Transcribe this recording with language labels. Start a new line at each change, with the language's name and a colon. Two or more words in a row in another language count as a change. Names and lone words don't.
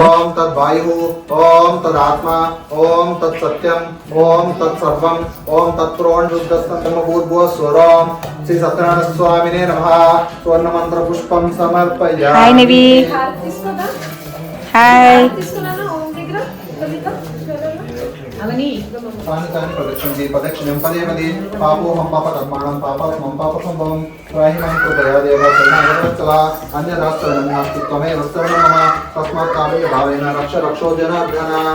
Sanskrit: ఓం తద్ వాయుః, ఓం తద్ ఆత్మ, ఓం తత్ సత్యం, ఓం తత్ సర్వం, ఓం తత్ పురోణ్ శుద్ధస్తం భూర్భువ స్వరం. శ్రీ సత్యనారాయణ స్వామినే నమః. స్వర్ణ మంత్ర పుష్పం సమర్పయామి.
English: హాయ్ నివి. హాయ్.
Sanskrit: तानि प्रदक्षिणन्ति प्रदक्षिणं पदे पदे पापोहं पापकर्माणं पापमं पापसम्भवं त्राहिमां कृपया देव शरणागतवत्सला अन्यदास्तरणं नास्ति त्वमेव शरणं मम तस्मात् कारुण्यभावेन रक्ष रक्षो जनार्दन.